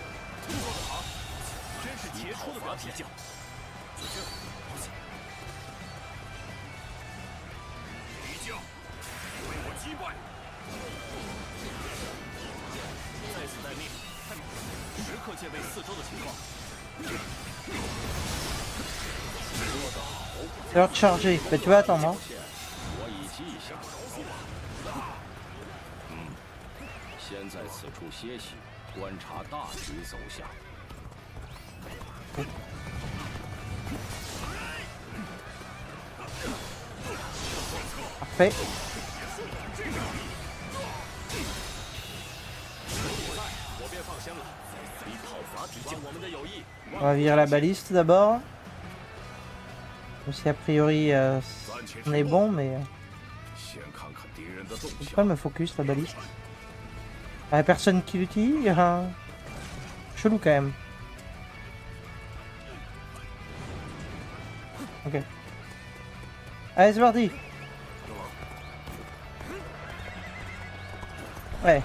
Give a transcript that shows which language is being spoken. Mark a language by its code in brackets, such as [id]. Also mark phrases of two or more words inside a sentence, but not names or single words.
[zh] 真是杰出的表现。敌将被我击败。在此待命，时刻戒备四周的情况。 [fr] C'est l'heure de charger. Bah tu vas attendre. Hein. [zh] 我已记下了。先在此处歇息，观察大局走向。 [fr] Parfait. [zh] 我便放心了。以讨伐敌将，我们的友谊。 [fr] On va virer la baliste d'abord. Même si a priori on est bon, mais [zh] 先看看敌人的动 [fr] je [zh] 向。 [fr] peux pas me focus la baliste. Il y a personne qui l'utilise. Hein. Chelou quand même. Ok. Allez, c'est parti. Ouais.